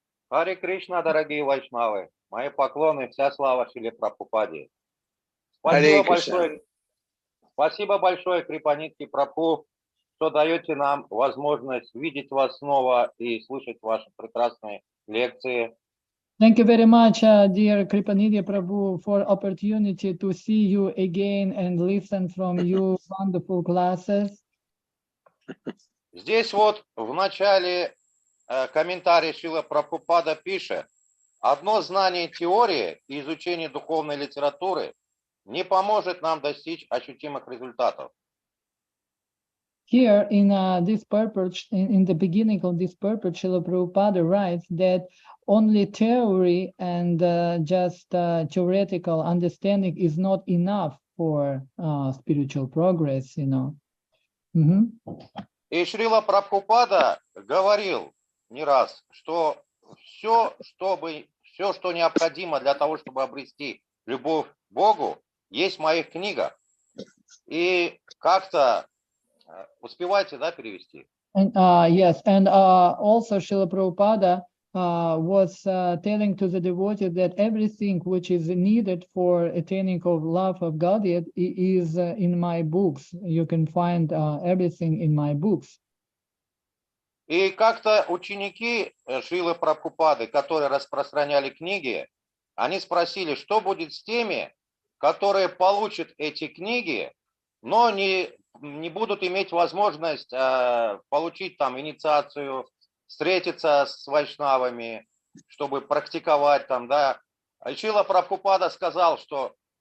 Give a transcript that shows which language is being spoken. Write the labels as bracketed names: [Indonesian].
[Russian] Харе Кришна, дорогие вайшнавы. Мои поклоны, вся слава Шриле Прабхупаде. Спасибо большое, Крипанидхи Прабху, что даете нам возможность видеть вас снова и слышать ваши прекрасные лекции. [English] Thank you very much, dear Kripanidhi Prabhu, for opportunity to see you again and listen from you wonderful classes. [Russian] Здесь вот в начале комментария Шрила Прабхупада пишет: одно знание теории и изучение духовной литературы не поможет нам достичь ощутимых результатов. [English] Here in this purpose, in the beginning of this purpose, Srila Prabhupada writes that only theory and just theoretical understanding is not enough for spiritual progress, you know. [Russian] И Шрила Прабхупада говорил не раз, что все, что необходимо для того, чтобы обрести любовь к Богу, есть в моих книгах. И как-то успевайте, да, перевести? [English] And, yes, and also Srila Prabhupada was telling to the devotees that everything which is needed for attaining of love of Godhead is in my books. You can find everything in my books. [Russian] И как-то ученики Шрилы Прабхупады, которые распространяли книги, они спросили, что будет с теми, которые получат эти книги, но не будут иметь возможность получить там инициацию, встретиться с вайшнавами, чтобы практиковать там, да. Шрила Прабхупада сказал, что